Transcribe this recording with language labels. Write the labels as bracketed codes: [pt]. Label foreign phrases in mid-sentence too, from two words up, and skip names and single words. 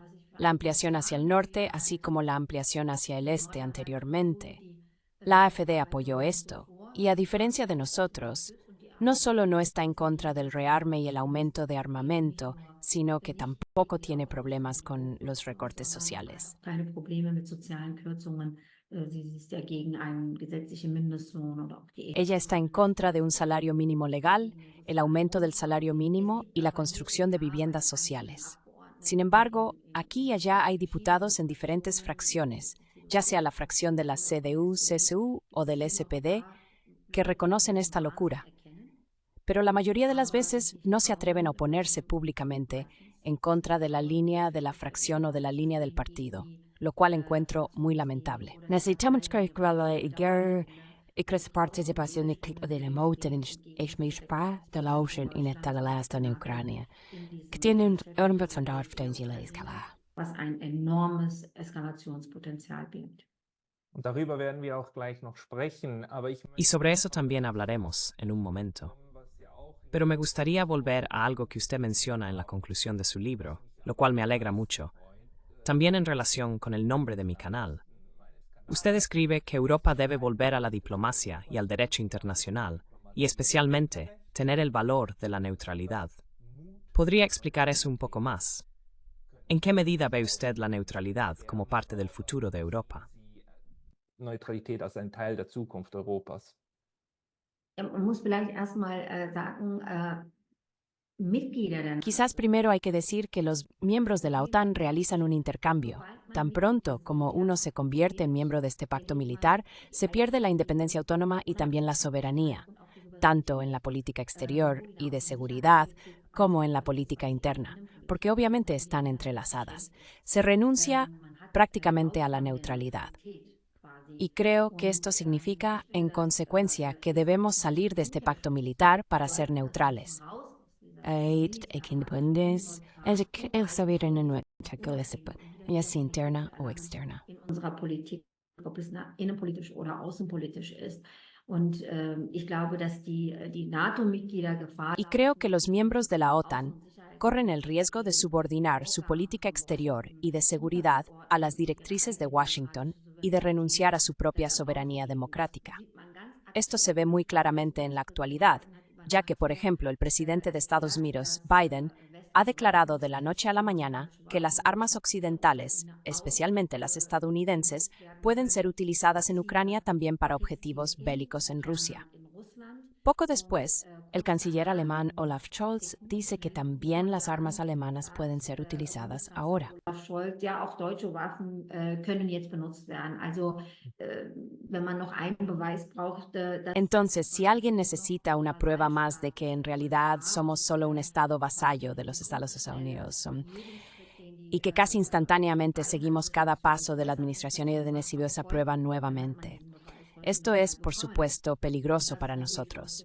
[es] La ampliación hacia el norte, así como la ampliación hacia el este anteriormente. La AfD apoyó esto, y a diferencia de nosotros, no solo no está en contra del rearme y el aumento de armamento, sino que tampoco tiene problemas con los recortes sociales. [de] Keine Probleme mit sozialen Kürzungen. Sie ist ja gegen einen gesetzlichen Mindestlohn oder auch die [es] Ella está en contra de un salario mínimo legal, el aumento del salario mínimo y la construcción de viviendas sociales. Sin embargo, aquí y allá hay diputados en diferentes fracciones, ya sea la fracción de la CDU, CSU o del SPD, que reconocen esta locura. Pero la mayoría de las veces no se atreven a oponerse públicamente en contra de la línea de la fracción o de la línea del partido, lo cual encuentro muy lamentable. Necesitamos que participación de la OTAN en de la OTAN en esta guerra en Ucrania, que tiene un potencial de escalada. [de] was ein enormes Eskalationspotenzial birgt. Und darüber werden wir auch gleich noch sprechen, aber [es] Y sobre eso también hablaremos en un momento. Pero me gustaría volver a algo que usted menciona en la conclusión de su libro, lo cual me alegra mucho. También en relación con el nombre de mi canal. Usted escribe que Europa debe volver a la diplomacia y al derecho internacional, y especialmente tener el valor de la neutralidad. ¿Podría explicar eso un poco más? ¿En qué medida ve usted la neutralidad como parte del futuro de Europa? [de] Neutralität als ein Teil der Zukunft Europas. Man muss vielleicht erstmal sagen, Mitglieder der [es] Quizás primero hay que decir que los miembros de la OTAN realizan un intercambio. Tan pronto como uno se convierte en miembro de este pacto militar, se pierde la independencia autónoma y también la soberanía, tanto en la política exterior y de seguridad como en la política interna, porque obviamente están entrelazadas. Se renuncia prácticamente a la neutralidad. Y creo que esto significa, en consecuencia, que debemos salir de este pacto militar para ser neutrales. Ya sea interna o externa. [de] in unserer Politik, ob es innenpolitisch oder außenpolitisch ist. Und ich glaube, dass die NATO-Mitglieder Gefahr [es] Y creo que los miembros de la OTAN corren el riesgo de subordinar su política exterior y de seguridad a las directrices de Washington y de renunciar a su propia soberanía democrática. Esto se ve muy claramente en la actualidad, ya que, por ejemplo, el presidente de Estados Unidos, Biden, ha declarado de la noche a la mañana que las armas occidentales, especialmente las estadounidenses, pueden ser utilizadas en Ucrania también para objetivos bélicos en Rusia. Poco después, el canciller alemán Olaf Scholz dice que también las armas alemanas pueden ser utilizadas ahora. [de] Scholz, ja, auch deutsche Waffen können jetzt benutzt werden. Also, wenn man noch einen Beweis braucht, dass [es] Entonces, si alguien necesita una prueba más de que en realidad somos solo un estado vasallo de los Estados Unidos y que casi instantáneamente seguimos cada paso de la administración y recibió esa prueba nuevamente. Esto es, por supuesto, peligroso para nosotros.